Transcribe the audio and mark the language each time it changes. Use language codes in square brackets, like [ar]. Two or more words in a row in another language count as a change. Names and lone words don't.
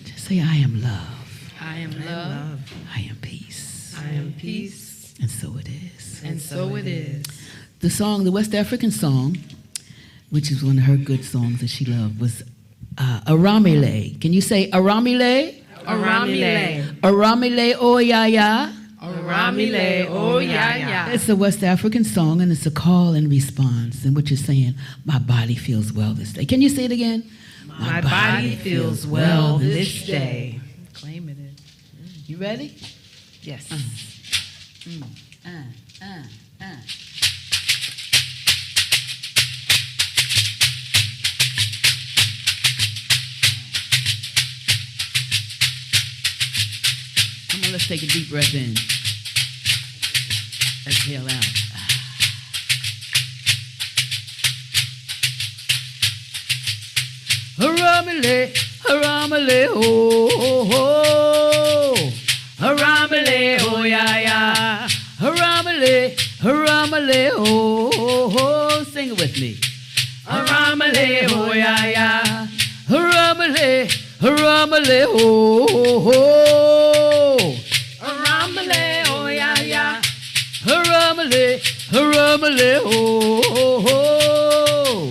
[en] Say, I am love. I am love. I am peace. I am peace. And so it is. And so it is. The song, the West African song, which is one of her good songs that she loved, was Aramile. Can you say Aramile? Aramile. Aramile, oh yeah, yeah. Aramile, oh yeah, yeah. It's a West African song, and it's a call and response. And what you're saying, my body feels well this day. Can you say it again? My body feels well this day. Claim it. You ready? Yes. Come on, let's take a deep breath in. Exhale out. [yo] Haramale, haramale, oh, oh, oh. Haramale, oh, yeah, yeah. Haramale, haramale, [en] oh, oh, oh. Sing it with me. [yo] Haramale, oh, yeah, yeah. Haramale, haramale, oh, oh, oh. Aramale, oh yeah, yeah. Haramale, haramale, oh, oh, oh.